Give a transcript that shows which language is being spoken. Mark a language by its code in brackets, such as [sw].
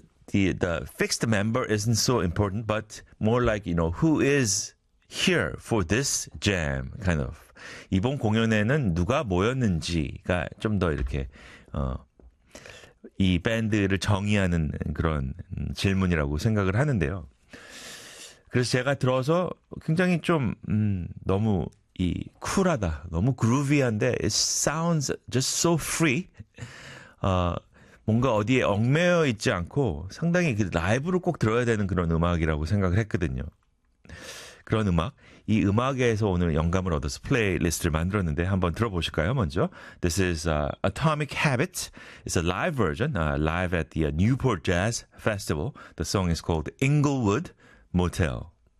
[en] The fixed member isn't so important, but more like, who is here for this jam, kind of. [ko] 이번 공연에는 누가 모였는지가 좀더 이렇게, 이 밴드를 정의하는 그런 질문이라고 생각을 하는데요. 그래서 제가 들어서 굉장히 좀, 너무 이 쿨하다. 너무 그루비한데, [en] it sounds just so free. [ko] 뭔가 어디에 얽매여 있지 않고 상당히 그 라이브로 꼭 들어야 되는 그런 음악이라고 생각을 했거든요. 그런 음악, 이 음악에서 오늘 영감을 얻어서 플레이리스트를 만들었는데 한번 들어보실까요, 먼저? [en] This is Atomic Habits. It's a live version, live at the Newport Jazz Festival. The song is called Inglewood Motel.